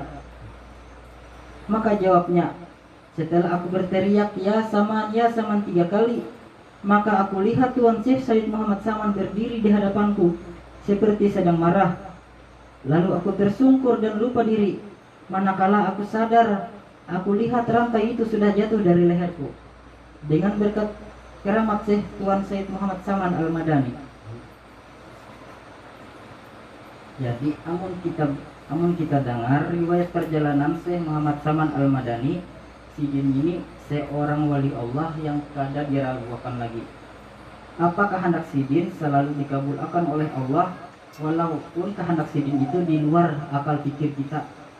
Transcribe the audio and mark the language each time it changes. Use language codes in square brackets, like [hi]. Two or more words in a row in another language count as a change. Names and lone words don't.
[ms] Maka jawabnya, "Setelah aku berteriak ya Saman 3 kali, maka aku lihat Tuan Syekh Said Muhammad Saman berdiri di hadapanku seperti sedang marah. Lalu aku tersungkur dan lupa diri. Manakala aku sadar, aku lihat rantai itu sudah jatuh dari leherku." Dengan berkat keramat Syekh Tuan Syed Muhammad Saman Al-Madani. [bjn] Jadi amun kita dengar riwayat perjalanan Syekh Muhammad Saman Al-Madani, sidin ini seorang [ar] ولي الله [bjn] yang kada diragukan lagi. Apa kehendak sidin selalu dikabulkan oleh Allah, walaupun kehendak sidin itu di luar akal pikir kita.